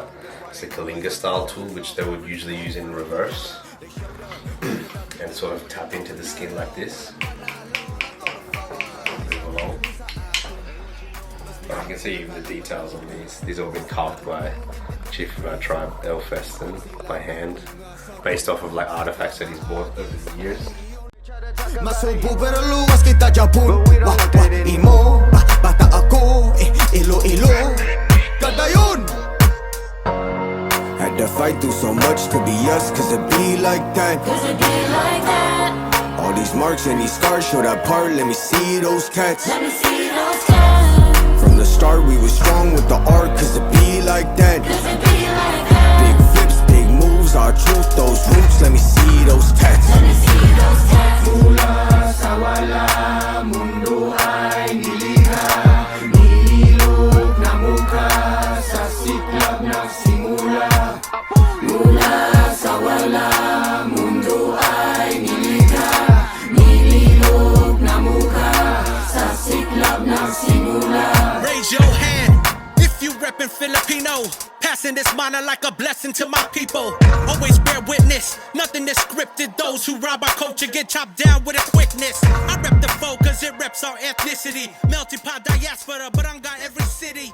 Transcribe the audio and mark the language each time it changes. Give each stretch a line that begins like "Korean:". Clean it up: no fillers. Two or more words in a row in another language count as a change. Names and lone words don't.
English: It's a Kalinga style tool which they would usually use in reverse and sort of tap into the skin like this. Move along. But you can see even the details on these. These have all been carved by chief of our tribe, El Feston, by hand, based off of like artifacts that he's bought over the years.
Hiligaynon: Masubo pero luwas kita Japon. Imo, bata ako, ilo. Kadayon!
English: Had to fight through so much to be us, cause it be like that. All these marks and these scars show that part, let me see those tats. From the start we were strong with the art, cause it be like that. Big flips, big moves, our truth, those roots, let me see those tats.
Filipino: Mula sa wala, mundo ay nilikha. Nilog na mukha, sa siklab nagsimula. Mula sa wala, mundo ay nilikha. Nilog na mukha, sa siklab nagsimula.
English: Raise your hand if you reppin' Filipino. Passing this manna like a blessing to my people. Always bear witness, nothing is scripted. Those who rob our culture get chopped down with a quickness. I rep the foe cause it reps our ethnicity. Melting pot diaspora, barangay every city.